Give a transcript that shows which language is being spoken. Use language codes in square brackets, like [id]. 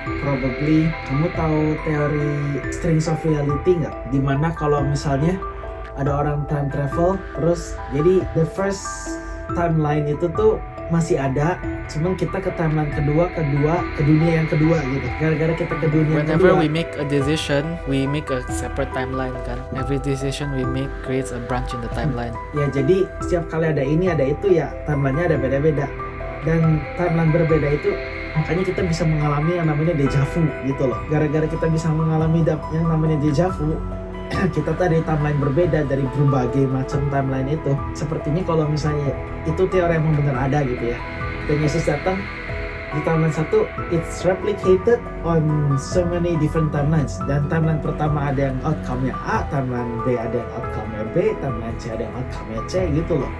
[en] Probably. [id] Kamu tahu teori strings of reality nggak? Dimana kalau misalnya ada orang time travel, terus jadi the first timeline itu tuh masih ada, cuman kita ke timeline kedua ke dunia yang kedua gitu. Gara-gara kita ke dunia [en] Whenever [id] kedua, [en] we make a decision, we make a separate timeline kan. Every decision we make creates a branch in the timeline. [id] ya jadi setiap kali ada ini ada itu ya timelinenya ada beda-beda. Dan timeline berbeda itu makanya kita bisa mengalami yang namanya deja vu gitu loh. Gara-gara kita bisa mengalami yang namanya deja vu, kita tuh ada timeline berbeda dari berbagai macam timeline itu. Sepertinya kalau misalnya itu teori yang benar ada gitu ya. Dan Yesus datang di timeline 1, [en] it's replicated on so many different timelines. [id] Dan timeline pertama ada yang outcome-nya A, timeline B ada yang outcome-nya B, timeline C ada yang outcome-nya C gitu loh.